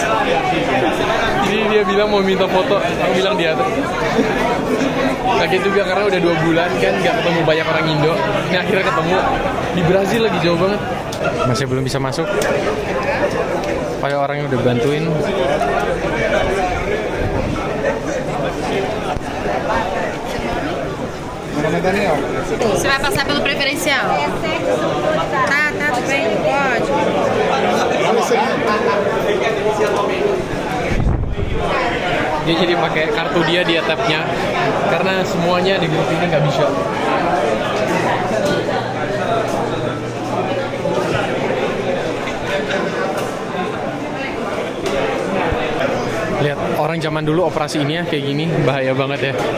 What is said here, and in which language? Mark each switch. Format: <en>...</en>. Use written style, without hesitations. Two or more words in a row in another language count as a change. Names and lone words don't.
<id>Jadi dia bilang mau minta foto, aku bilang di atas. Kaget juga karena udah 2 bulan kan nggak ketemu banyak orang Indo. Ini akhirnya ketemu di Brazil, lagi jauh banget. Masih belum bisa masuk. Padahal orangnya udah bantuin.</id> <pt>Você vai passar pelo preferencial? Tá, tudo bem, pode.</pt> <id>Dia jadi pakai kartu dia tap-nya karena semuanya di grup ini nggak bisa. Lihat, orang zaman dulu operasi ini ya kayak gini, bahaya banget ya.</id>